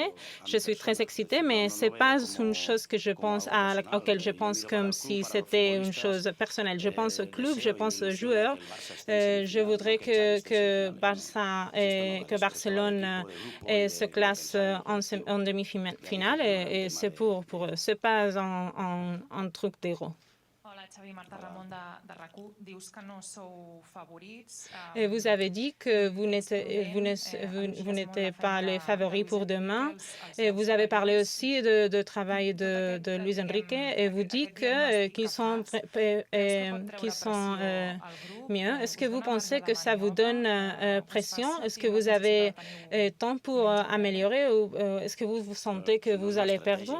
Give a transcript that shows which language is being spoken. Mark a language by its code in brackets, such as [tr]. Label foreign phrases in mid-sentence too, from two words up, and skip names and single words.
[fr] Je suis très excitée, mais ce n'est pas une chose auquel je pense comme si c'était une chose personnelle. Je pense au club, je pense aux joueurs. Je voudrais que Barcelone se classe en demi-finale et c'est pour eux. Ce n'est pas un truc d'héros. [ca] Hola, Xavi, Marta Ramon de RAC1. Dius que no sou favorits. [fr] Et vous avez dit que vous n'étiez pas les favoris pour demain. Et vous avez parlé aussi de travail de Luis Enrique. Et vous dites qu'ils sont mieux. Est-ce que vous pensez que ça vous donne pression? Est-ce que vous avez temps pour améliorer ou est-ce que vous sentez que vous allez perdre?